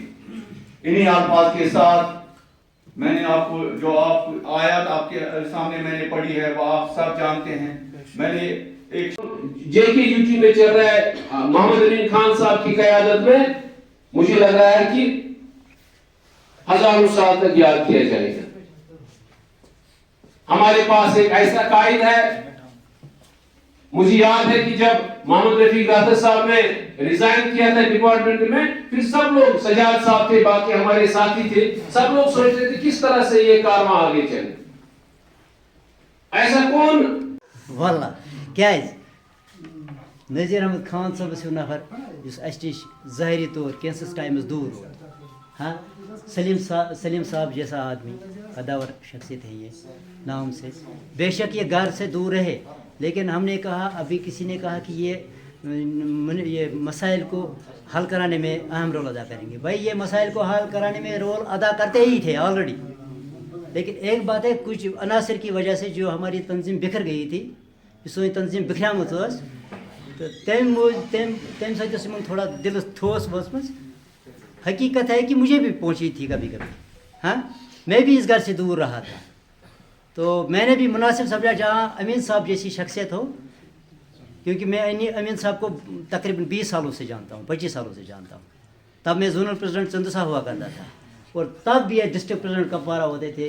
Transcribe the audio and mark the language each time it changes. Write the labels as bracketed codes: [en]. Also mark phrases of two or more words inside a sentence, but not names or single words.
[ur] انہی الفاظ کے ساتھ میں نے آپ کو جو آیات آپ کے سامنے میں نے پڑھی ہے وہ آپ سب جانتے ہیں. میں نے ایک جے کے یو ٹی میں چل رہا ہے محمد امین خان صاحب کی قیادت میں, مجھے لگ رہا ہے کہ ہزاروں سال تک یاد کیا جائے گا. ہمارے پاس ایک ایسا قائد ہے، مجھے یاد ہے کہ جب محمد رفیق راحت صاحب نے ریزائن کیا تھا ڈپارٹمنٹ میں، پھر سب لوگ، سجاد صاحب تھے، باقی ہمارے ساتھی تھے، سب لوگ سوچ رہے تھے کس طرح سے یہ کارواں آگے چلے. ایسا کون [ks] والله کیٛازِ نذیر احمد خان صٲبس ہیوٗ نفر یُس اَسہِ نِش ظٲہری طور کینٛژھس ٹایمس دوٗر روٗد [ur] ہاں سلیم صاحب جیسا آدمی قداور شخصیت ہے یہ نام سے، بے شک یہ گھر سے دور رہے، لیکن ہم نے کہا، ابھی کسی نے کہا کہ یہ مسائل کو حل کرانے میں اہم رول ادا کریں گے. بھائی یہ مسائل کو حل کرانے میں رول ادا کرتے ہی تھے آلریڈی، لیکن ایک بات ہے کچھ عناصر کی وجہ سے جو ہماری تنظیم بکھر گئی تھی، [ks] سوئی تنظیم بکھریمت ٲس، تو تمہِ سۭتۍ ٲس یِمن تھوڑا دلس ٹھوس وٲژمٕژ. [ur] حقیقت ہے کہ مجھے بھی پہنچی تھی کبھی کبھی، ہاں میں بھی اس گھر سے دور رہا تھا، تو میں نے بھی مناسب سمجھا جہاں امین صاحب جیسی شخصیت ہو، کیونکہ میں امین صاحب کو تقریباً 20 سالوں سے جانتا ہوں، 25 سالوں سے جانتا ہوں. تب میں [en] zonal president [ur] چندسا ہوا کرتا تھا، اور تب بھی یہ [en] district president [ur] کپوارہ ہوتے تھے.